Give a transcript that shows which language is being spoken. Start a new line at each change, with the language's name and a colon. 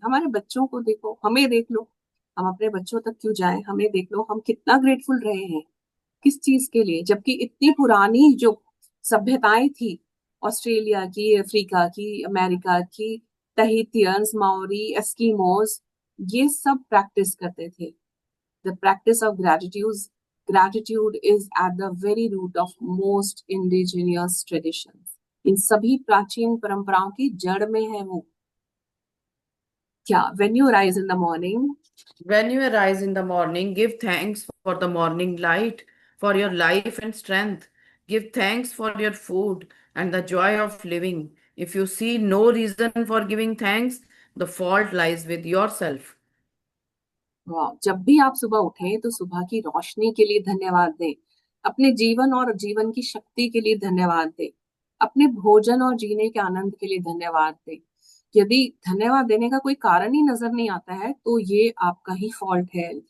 Hindi: हमारे बच्चों को देखो, हमें देख लो, हम अपने बच्चों तक क्यों जाएं, हमें देख लो, हम कितना ग्रेटफुल रहे हैं किस चीज के लिए, जबकि इतनी पुरानी जो सभ्यताएं थी, ऑस्ट्रेलिया की, अफ्रीका की, अमेरिका की, तहितियंस, माओरी, एस्किमोस, ये सब प्रैक्टिस करते थे।
English: The practice of gratitude is at the very root of most indigenous traditions.
Hindi: इन सभी प्राचीन परंपराओं की जड़ में है वो। क्या?
English: When you rise in the morning, When you arise in the morning, give thanks for the morning light, for your life and strength. Give thanks for your food and the joy of living. If you see no reason for giving thanks, the fault lies with yourself.
Hindi: वाह, जब भी आप सुबह उठें तो सुबह की रोशनी के लिए धन्यवाद दें, अपने जीवन और जीवन की शक्ति के लिए धन्यवाद दें, अपने भोजन और जीने के आनंद के लिए धन्यवाद दें। यदि धन्यवाद देने का कोई कारण ही नजर नहीं आता है तो ये आपका ही फॉल्ट है।